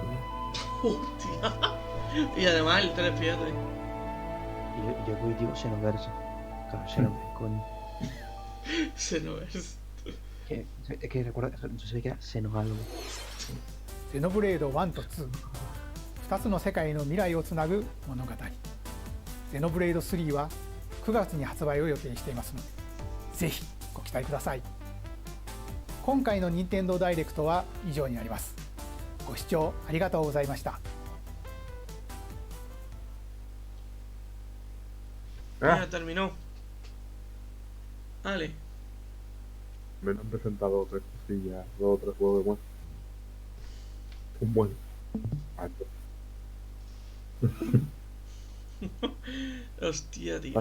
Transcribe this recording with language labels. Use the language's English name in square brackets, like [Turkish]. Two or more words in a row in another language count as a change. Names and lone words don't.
[Spanish] ¡Hostia! Y además el 3, fíjate. Yo digo Xenoverse. Claro, Xenoblade, coño. Xenoverse. Es que recuerda, yo sé que era Xeno algo. [Japanese] ゼノブレード1と2、 2つの世界の未来をつなぐ物語。ゼノブレイド3は9月に発売を予定していますので、ぜひご期待ください。今回の任天堂ダイレクトは以上になります。ご視聴ありがとうございました。 [Spanish] Ya terminó. Vale. Me han presentado 3 cosillas, 2 o 3 juegos de muestra. Un buen. Hostia, tío.